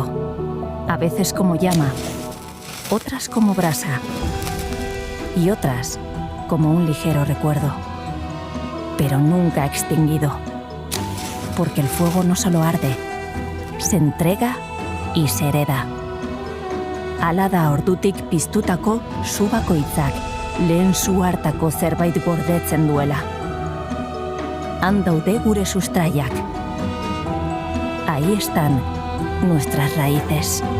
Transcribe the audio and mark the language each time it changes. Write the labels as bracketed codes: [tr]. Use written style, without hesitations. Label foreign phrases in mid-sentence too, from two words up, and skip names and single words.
[es] A veces como llama, otras como brasa y otras como un ligero recuerdo, pero nunca extinguido, porque el fuego no solo arde, se entrega y se hereda. [eu] Hala da ordutik piztutako su bakoitzak lehen su hartako zerbait gordetzen duela. Han daude gure sustraiak. [es] Ahí están nuestras raíces.